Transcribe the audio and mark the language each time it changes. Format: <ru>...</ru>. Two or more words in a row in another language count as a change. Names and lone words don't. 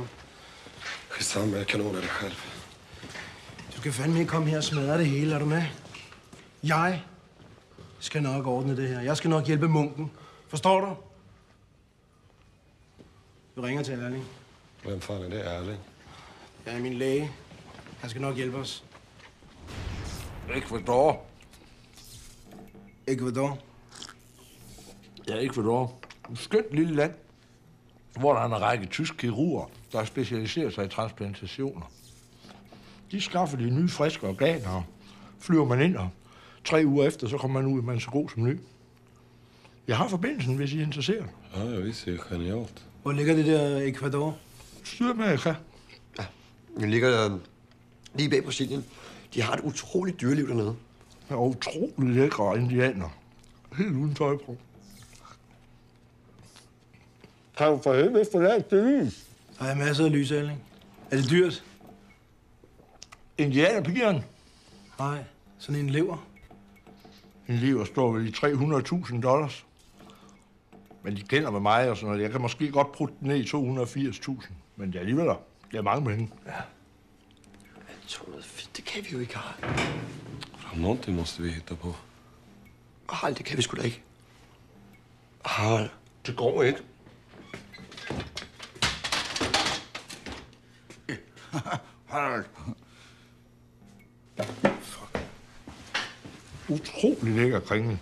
<da>Sammen med kanon af dig selv. Du skal fandme ikke komme her og smadre det hele, er du med? Jeg skal nok ordne det her. Jeg skal nok hjælpe munken. Forstår du? Du ringer til Erling.</da> <sv>Hvem fan är det, Erling?</sv> <da>Jeg er min læge. Han skal nok hjælpe os. Ecuador. Ecuador? Ja, Ecuador. Et skønt lille land, hvor der er en række tyske kirurger, der specialiserer sig i transplantationer. De skaffer de nye, friske organer, og flyver man ind, og 3 uger efter, så kommer man ud, man er så god som ny. Jeg har forbindelsen, hvis I er interesseret.</da> <sv>Ja, jag visste ju genialt.</sv> <da>Hvor ligger det der Ecuador? Sydamerika. Ja, det ligger lige bag Brasilien. De har et utroligt dyreliv dernede. Ja, utroligt lækre indianer. Helt uden tøj på. Kan du for helvede forladt det lys? Der er masser af lys, Erling. Er det dyrt? Indianerpigeren? Nej, sådan en lever. En lever står vel i $300.000. Men de kender med mig og sådan noget. Jeg kan måske godt putte den ned i 280.000. Men det er alligevel det er mange penge. Ja. 280, det kan vi jo ikke have.</da> <sv>Någonting måste vi hitta på.</sv> <da>Harald, det kan vi sgu da ikke. Harald. Det går ikke. Harald. Utrolig lækker kringle.</da>